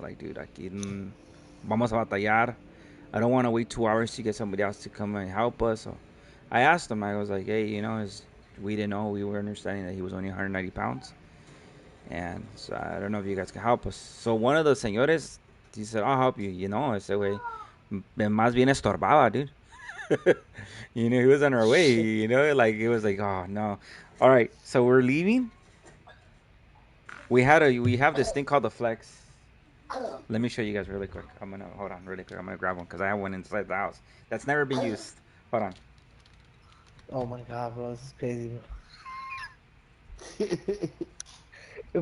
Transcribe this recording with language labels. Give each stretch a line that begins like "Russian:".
English: Like, dude,
Spanish: aquí vamos a batallar.
English: I don't want to wait 2 hours to get somebody else to come and help us. So I asked him. I was like, hey, we didn't know. We were understanding that he was only 190 pounds. And so I don't know if you guys can help us. So one of the señores, he said, I'll help you.
Spanish: Ese güey más bien estorbaba, dude.
English: He was on our way. Shit. Like it was like, oh no. All right, so we're leaving. We have this thing called the flex. Let me show you guys really quick. I'm gonna hold on really quick. I'm gonna grab one because I have one inside the house that's never been used. Hold on. Oh my god, bro, this is crazy, bro.